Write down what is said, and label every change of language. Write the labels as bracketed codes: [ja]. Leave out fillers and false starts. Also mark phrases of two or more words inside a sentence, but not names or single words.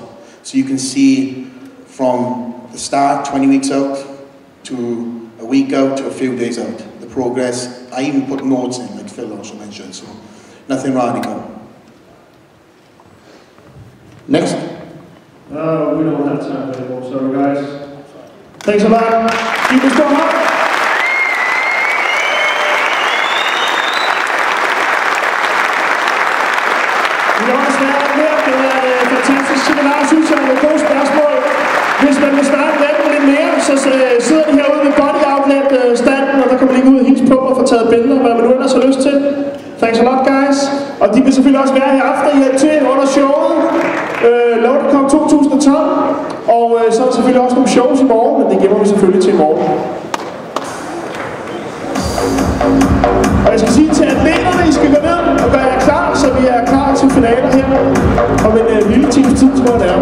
[en] So you can see from the start, 20 weeks out, to a week out, to a few days out, the progress. I even put notes in, like Phil also mentioned, so nothing radical. Next. We don't have time anymore, sorry guys. Thanks a lot. Keep it going up. [da] Vi har desværre mere. Det er et fantastisk seminar, synes jeg, med gode spørgsmål. Hvis man vil starte lidt mere, så sidder de herude ved Body Outlet-standen, og der kan man lige gå ud og hilse på og få taget billeder, hvad man nu ellers har lyst til. [en] Thanks a lot, guys. [da] Og de vil selvfølgelig også være her i aften til under showet. Loadcom 2012. Og så er der selvfølgelig også nogle shows i morgen, men det gemmer vi selvfølgelig til i morgen. Og jeg skal sige til atleterne, I skal gå ned og gøre jer klar, så vi er klar til finaler her om en lille times tid, tror jeg det er.